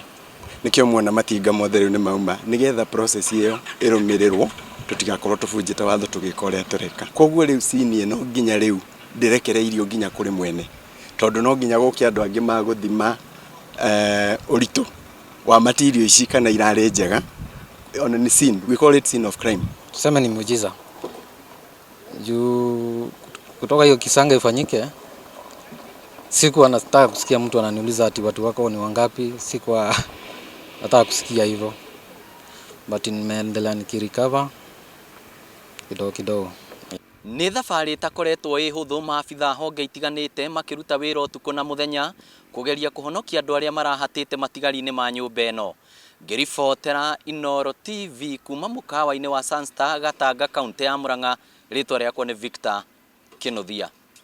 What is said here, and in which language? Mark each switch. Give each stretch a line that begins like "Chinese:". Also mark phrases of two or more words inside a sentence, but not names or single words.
Kikuyu: Nikio muona matinga mothe riu ni mauma nigetha process iyo irumirirwo tutigakorwo tubunjite watho tugikorea tureka. Koguo riu cinie no nginya riu ndirekereirio nginya kuri mwene. Tondu no nginya guki andu angi maguthima urito wa material ici kana irare njega
English: on the scene. We call it scene of crime.
Swahili: Tuseme ni muujiza. Juu kutoka hiyo kisanga ifanyike, sikuwa nataka kusikia mtu ananiuliza ati watu wako ni wangapi, sikuwa nataka kusikia hivyo. But nimeendelea nikirecover kidogo kidogo.
Kikuyu: Ni thabari itakoretwo ihuthu, maabitha honge itiganite makiruta wira utuku na muthenya kugeria kuhonokia andu aria marahatite matigari-ini ma nyumba ino. Ngiribotera Inooro TV kuma mukawa-ini wa Sunstar Gatanga, kaunti ya Murang'a, ritwa riakwa ni Victor Kinuthia.